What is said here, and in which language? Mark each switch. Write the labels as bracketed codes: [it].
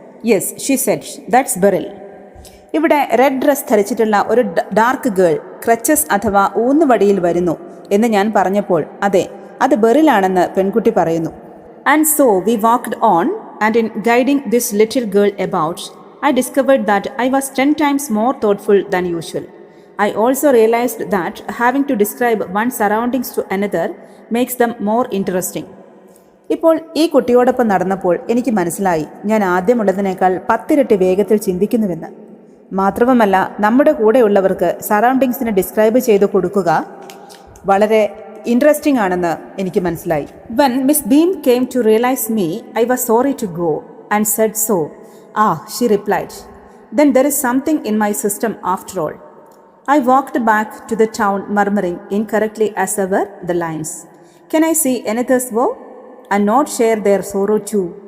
[en] Yes, she said, that's Beryl. [ml] ഇവിടെ red dress ധരിച്ചിട്ടുള്ള ഒരു dark girl crutches അഥവാ ഊന്നുവടിയിൽ വരുന്നു എന്ന് ഞാൻ പറഞ്ഞപ്പോൾ, അതെ, അത് ബെറിലാണെന്ന് പെൺകുട്ടി പറയുന്നു. [en] And so we walked on and in guiding this little girl about I discovered that I was 10 times more thoughtful than usual. I also realized that having to describe one's surroundings to another makes them more interesting. [ml] ഇപ്പോൾ ഈ കുട്ടിയോടൊപ്പം നടന്നപ്പോൾ എനിക്ക് മനസ്സിലായി, ഞാൻ ആദ്യമുള്ളതിനേക്കാൾ 10 ഇരട്ടി വേഗത്തിൽ ചിന്തിക്കുന്നുവെന്ന്. മാത്രവുമല്ല, നമ്മുടെ കൂടെയുള്ളവർക്ക് സറൗണ്ടിങ്സിനെ ഡിസ്ക്രൈബ് ചെയ്ത് കൊടുക്കുക വളരെ ഇൻട്രസ്റ്റിംഗ് ആണെന്ന് എനിക്ക് മനസ്സിലായി. [en] When Miss Beam came to realize me, I was sorry to go and said so. Ah, she replied. Then there is something in my system after all. I walked back to the town murmuring incorrectly as ever the lines. Can I see another's woe and not share their sorrow too?